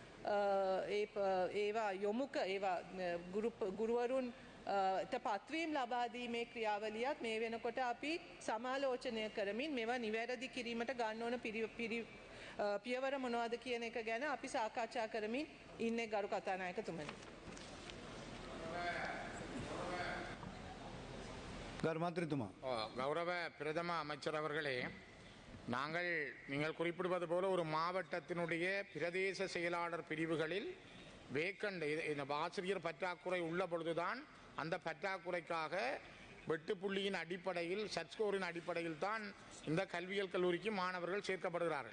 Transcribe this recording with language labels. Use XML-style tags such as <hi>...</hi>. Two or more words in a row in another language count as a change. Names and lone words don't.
<si>ඒවා යොමුක ඒවා ගුරුවරුන් පත්වීම් ලබා දීමේ ක්‍රියාවලියත් මේ වෙනකොට අපි සමාලෝචනය කරමින් මේවා නිවැරදි කිරීමට ගන්න ඕන පියවර මොනවද කියන එක ගැන අපි සාකච්ඡා කරමින් ඉන්නේ ගරු කතානායකතුමනි. ගරු මන්ත්‍රීතුමා.</si> <ta>கௌரவ பிரதம அமைச்சர் அவர்களே, நீங்கள் குறிப்பிடுவது போல ஒரு மாவட்டத்தினுடைய பிரதேச செயலாளர் பிரிவுகளில் வேக்கண்ட் இந்த ஆசிரியர் பற்றாக்குறை உள்ள பொழுதுதான் அந்த பற்றாக்குறைக்காக வெட்டுப்புள்ளியின் அடிப்படையில் சட்ஸ்கோரின் அடிப்படையில் தான் இந்த கல்வியியல் கல்லூரிக்கு மாணவர்கள் சேர்க்கப்படுகிறார்கள்.</ta>